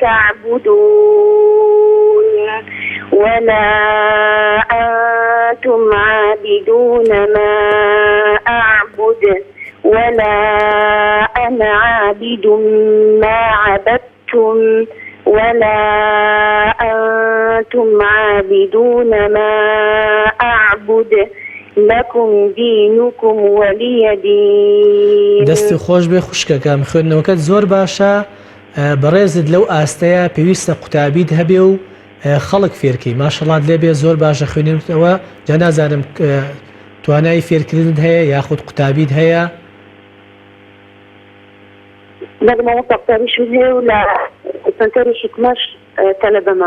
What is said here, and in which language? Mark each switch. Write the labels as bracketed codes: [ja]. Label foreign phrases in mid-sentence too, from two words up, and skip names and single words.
[ar] تعبدون ولا أنتم عابدون ما أعبد ولا أنا عابد ما عبدتم ولا أنتم عابدون ما أعبد لكم دينكم ولي دين. [ckb] دەستی خۆش بێ خوشکەکەم خوێندنەوەکەت زۆر باشە بەڕێزت لەو ئاستەیە پێویستە قوتابیت هەبێ و خەڵک فێرکەی ماشەڵات لێبێ زۆر باشە خوێنێتەوە جا نازانم توانای فێرکردنت هەیە یاخود قوتابیت هەیە لەگەڵەوە قوتابیشم هەیە و لە سەنتەری حکمەش تەلەبەمە.